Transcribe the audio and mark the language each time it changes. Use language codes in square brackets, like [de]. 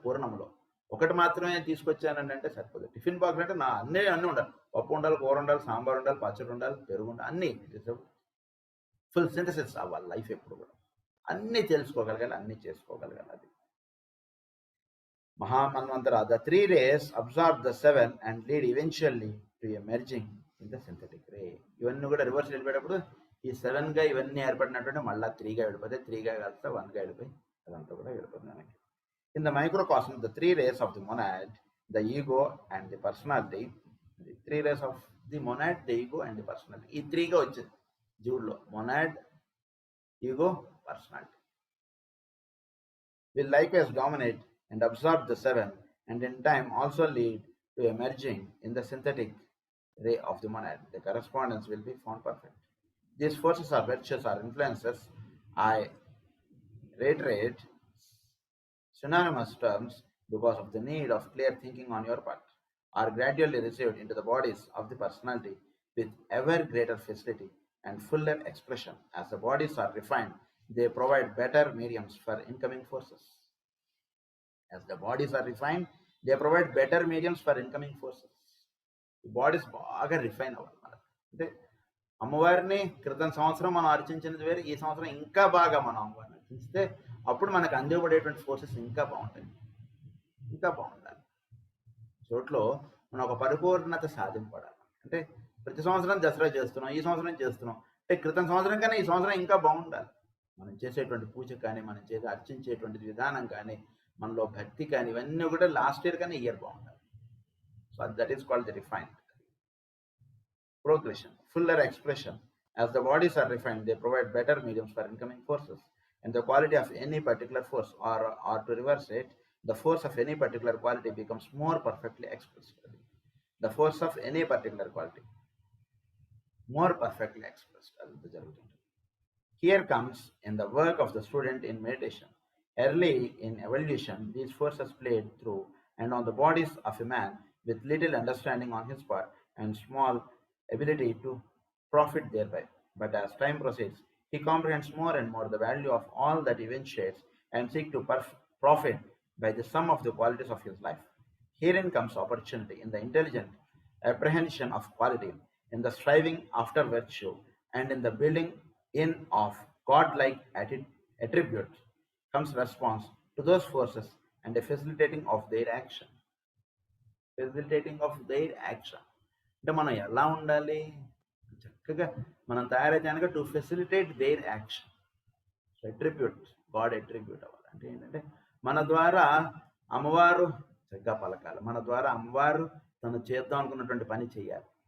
[te] పూర్ణములో ఒకటి మాత్రమే తీసుకొచ్చానండి అంటే సరిపోదు. టిఫిన్ బాక్స్ అంటే అన్నీ ఉండాలి. పప్పు ఉండాలి, కూర ఉండాలి, సాంబార్ ఉండాలి, పచ్చడి ఉండాలి, పెరుగు ఉండాలి, అన్నీ ఫుల్ సింథసిస్ అవ్వాలి లైఫ్ ఎప్పుడు కూడా. అన్నీ తెలుసుకోగలగాలి, అన్నీ చేసుకోగలగాలి. అది Mahamanvantara. [en] The three rays absorb the seven and lead eventually to a merging in the synthetic ray. [te] ఇవన్నీ కూడా రివర్స్ వెళ్ళిపోయేటప్పుడు ఈ 7గా ఇవన్నీ ఏర్పడినటువంటి మళ్ళీ 3గా వెళ్ళిపోతాయి, 3గా కలిస్తే 1గా వెళ్ళిపోయి అదంతా కూడా వెళ్ళిపోతుంది మనకి. [en] In the microcosm, the three rays of the monad, the ego and the personality, the three rays of the monad, the ego and the personality. [te] ఈ 3గా వచ్చింది జీవుల్లో, monad, ego, personality. [en] Will likewise dominate and absorb the 7 and in time also lead to a merging in the synthetic ray of the monad. The correspondence will be found perfect. These forces or virtues or influences, I reiterate, synonymous terms because of the need of clear thinking on your part, are gradually received into the bodies of the personality with ever greater facility and fuller expression. As the bodies are refined, they provide better mediums for incoming forces. As the bodies are refined, they provide better mediums for incoming forces. The bodies [te] బాగా refine అవ్వాలి మనకు. అంటే అమ్మవారిని క్రితం సంవత్సరం మనం అర్చించినది వేరు, ఈ సంవత్సరం ఇంకా బాగా మనం అమ్మవారిని అర్చిస్తే అప్పుడు మనకు అందివ్వబడేటువంటి ఫోర్సెస్ ఇంకా బాగుంటాయి, ఇంకా బాగుండాలి. చోట్లో మనం ఒక పరిపూర్ణత సాధింపడాలి. అంటే ప్రతి సంవత్సరం దసరా చేస్తున్నాం, ఈ సంవత్సరం చేస్తున్నాం అంటే క్రితం సంవత్సరం కన్నా ఈ సంవత్సరం ఇంకా బాగుండాలి. మనం చేసేటువంటి పూజ కానీ, మనం చేసే అర్చించేటువంటి విధానం కానీ, మనలో భక్తి కానీ, ఇవన్నీ కూడా లాస్ట్ ఇయర్ కన్నా ఇయర్ బాగుండాలి. [en] So that is called the refined progression, fuller expression. As the bodies are refined, they provide better mediums for incoming forces. And the quality of any particular force, or to reverse it, the force of any particular quality becomes more perfectly expressed. The force of any particular quality, more perfectly expressed. Here comes in the work of the student in meditation. Early in evolution, these forces played through and on the bodies of a man with little understanding on his part and small ability to profit thereby. But as time proceeds, he comprehends more and more the value of all that event shares and seeks to profit by the sum of the qualities of his life. Herein comes opportunity in the intelligent apprehension of quality, in the striving after virtue, and in the building in of godlike attributes comes response to those forces and a facilitating of their action. Facilitating of their action. [te] అంటే మనం ఎలా ఉండాలి, చక్కగా మనం తయారైతే [en] To facilitate their action. [te] Attribute, God attribute అవ్వాలి. అంటే ఏంటంటే మన ద్వారా అమ్మవారు చక్కగా పలకాలి, మన ద్వారా అమ్మవారు తను చేద్దాం అనుకున్నటువంటి పని చేయాలి.